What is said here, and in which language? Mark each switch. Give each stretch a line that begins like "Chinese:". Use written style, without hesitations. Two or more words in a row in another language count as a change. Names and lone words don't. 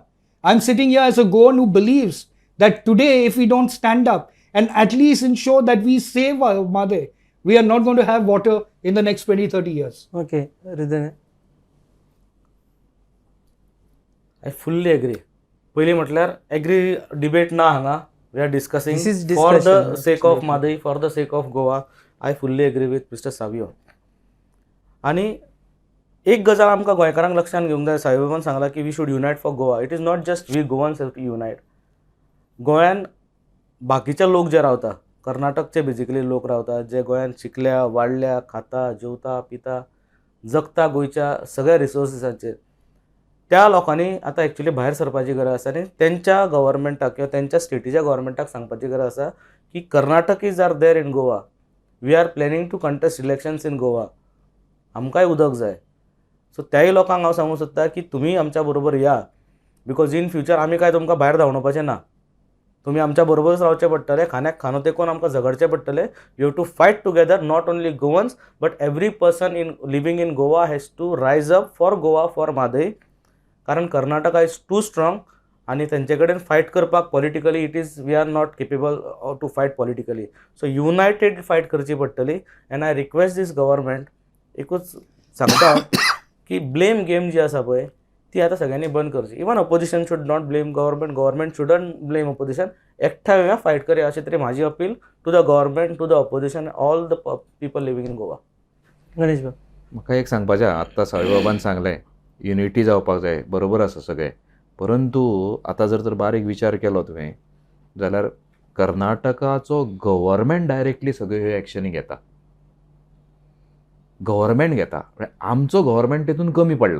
English: I'm sitting here as a Goan who believes that today, if we don't stand up and at least ensure that we save our Mhadei, we are not going to have water in the next 20, 30 years. Okay, Ridhan. I fully agree.
Konkani: पहिली म्हटल्यार
English: agree debate
Konkani: ना हांगा.
English: we are discussing This is for the discussion, sake of Mhadei, for the sake of Goa. I fully agree with Mister Savio.
Konkani: आनी एक गजाल आमकां गोंयकारांक लक्षात घेवंक जाय. सावियोन सांगला की
English: we should unite for Goa. it is not just we Goans have to unite.
Konkani: गोंयान बाकीचे लोक जे रावता, कर्नाटकचे बेजिकली लोक रावतात, जे गोंयान शिकल्या, वाडल्या, खाता, जेवता, पिता, जगता गोंयच्या सगळ्या रिसोर्सिसांचेर, त्या लोकांनी आतां एक्चुली भायर सरपाची गरज आसा आनी तेंच्या गव्हर्मेंटाक किंवा तेंच्या स्टेटीच्या गव्हर्मेंटाक सांगपाची गरज आसा की कर्नाटक
English: is are there in Goa. we are planning to contest elections in Goa.
Konkani: आमकांय उदक जाय. सो त्याय लोकांक हांव सांगूंक सोदता की तुमी आमच्या बरोबर या.
English: because in future
Konkani: आमी काय तुमकां भायर धांवणोवपाचें ना. तुम्ही आमच्या बरोबरच रावचे पडटले. खाण्याक खानो तेकोन आमकां झगडचें पडटलें.
English: you have to fight together, not only Goans but every person in living in Goa has to rise up for Goa, for Mhadei. कारण Karnataka is too strong
Konkani: आनी तेंचे कडेन फायट करपाक
English: politically we are not capable to fight politically.
Konkani: सो
English: united fight
Konkani: करची पडटली.
English: and I request this government,
Konkani: एकूच सांगता की
English: blame game
Konkani: जी आसा पळय ती आता सगळ्यांनी बंद करची.
English: even opposition should not blame government, government shouldn't blame opposition.
Konkani: एकठांय येवया, फायट करया अशी तरी म्हाजी
English: appeal to the government, to the opposition, all the people living in Goa.
Konkani: गणेश बाब. म्हाका एक सांगपाचें, आत्तां साईबाबान सांगलें युनिटी जावपाक जाय, बरोबर आसा सगळें. परंतु आतां जर बारीक विचार केलो तुवें जाल्यार कर्नाटकाचो गव्हर्नमेंट डायरेक्टली सगळ्यो ह्यो एक्शनी घेता. गव्हर्नमेंट घेता, आमचो गव्हर्नमेंट तेतून कमी पडला.